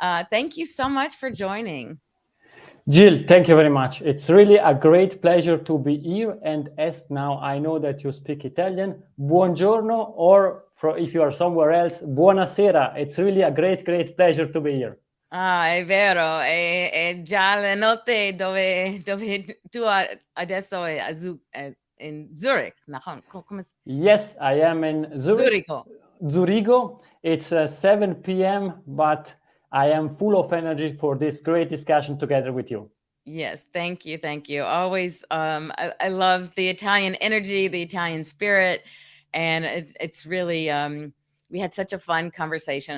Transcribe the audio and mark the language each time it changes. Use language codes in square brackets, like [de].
[en] Thank you so much for joining. Jill, thank you very much. It's really a great pleasure to be here. And as now I know that you speak Italian, [it] buongiorno, [en] or if you are somewhere else, [it] buonasera. [en] It's really a great pleasure to be here. [it] È vero, è già la notte dove tu adesso è in Zurich. [en] Yes, I am in Zurich. Zurigo. It's 7 p.m., but I am full of energy for this great discussion together with you. Yes, thank you. Always, I love the Italian energy, the Italian spirit, and it's really, we had such a fun conversation.